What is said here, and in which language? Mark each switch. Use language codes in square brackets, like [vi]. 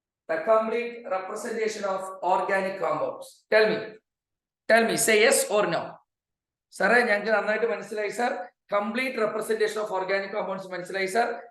[en] the complete representation of organic compounds. Tell me, say yes or no. [ml] Sir, ഞങ്ങൾക്ക് നന്നായിട്ട് മനസ്സിലായി sir. [en] Complete representation of organic compounds [ml] മനസ്സിലായി [en] sir.